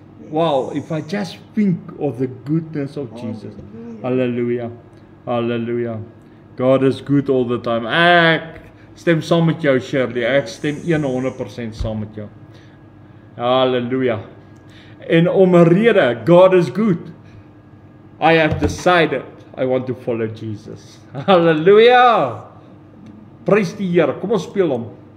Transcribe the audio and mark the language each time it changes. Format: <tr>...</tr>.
<en>Wow, if I just think of the goodness of Jesus. Hallelujah. Hallelujah. God is good all the time.</en> <af>Ek stem saam met jou, Shirley. Ek stem 100% saam met jou. Hallelujah. En om 'n rede,</af> <en>God is good, I have decided I want to follow Jesus.</en> <af>Hallelujah. Prys die Here. Kom ons speel hom.</af>